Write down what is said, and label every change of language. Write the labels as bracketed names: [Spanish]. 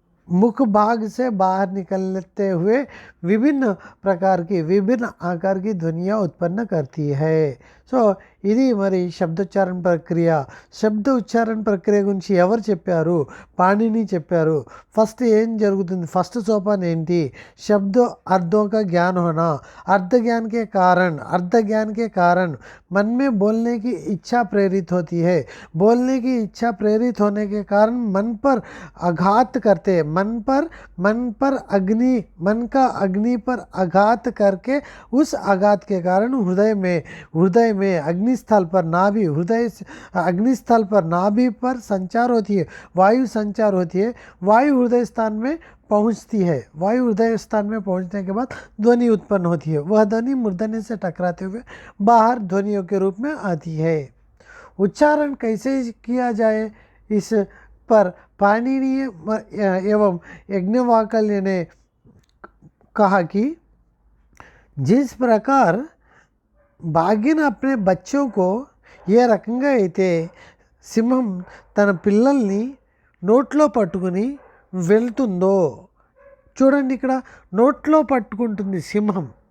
[Hindi] मुख भाग से बाहर निकलते हुए विभिन्न प्रकार की विभिन्न आकार की ध्वनियाँ उत्पन्न करती है. [Telugu] సో ఇది మరి శబ్దోచ్చారణ ప్రక్రియ. శబ్ద ఉచ్చారణ ప్రక్రియ గురించి ఎవరు చెప్పారు? పాణిని చెప్పారు. ఫస్ట్ ఏం జరుగుతుంది? ఫస్ట్ సోపాన్ ఏంటి? [Hindi] శబ్ద అర్థों का ज्ञान होना. अर्थ ज्ञान के कारण मन में बोलने की इच्छा प्रेरित होती है. बोलने की इच्छा प्रेरित होने के कारण मन पर आघात करते. मन पर अग्नि पर आघात करके उस आघात के कारण हृदय में अग्निस्थल पर अग्निस्थल पर नाभि पर संचार होती है, वायु संचार होती है. वायु हृदय स्थान में पहुंचती है. वायु हृदय स्थान में पहुंचने के बाद ध्वनि उत्पन्न होती है. वह ध्वनि मूर्धन्य से टकराते हुए बाहर ध्वनियों के रूप में आती है. उच्चारण कैसे किया जाए, इस पर पाणिनीय एवं याज्ञवल्क्य ने कहा कि जिस प्रकार भागिन अपने बच्चों को [Telugu] ఏ రకంగా అయితే సింహం తన పిల్లల్ని నోట్లో పట్టుకుని వెళ్తుందో, చూడండి ఇక్కడ నోట్లో పట్టుకుంటుంది సింహం.